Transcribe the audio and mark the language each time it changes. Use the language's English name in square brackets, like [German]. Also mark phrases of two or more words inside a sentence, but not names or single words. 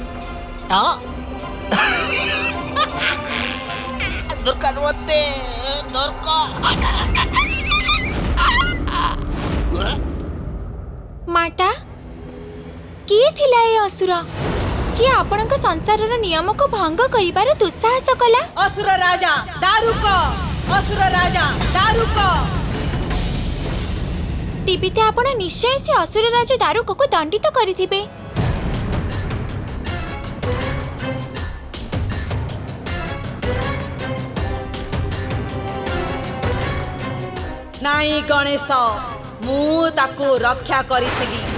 [Odia] ଦରକାର ମତେ ମାତା କିଏ ଥିଲା ଏ ଅସୁର ଯିଏ ଆପଣଙ୍କ ସଂସାରର ନିୟମକୁ ଭଙ୍ଗ କରିବାର ଦୁଃସାହସ କଲା? [Hindi] असुर राजा दारुक, असुर राजा दारुक। [Odia] ତେବେ ତ ଆପଣ ନିଶ୍ଚୟ ସେ ଅସୁର ରାଜ ଦାରୁକକୁ ଦଣ୍ଡିତ କରିଥିବେ। ନାଇଁ ଗଣେଶ, ମୁଁ ତାକୁ ରକ୍ଷା କରିଥିଲି।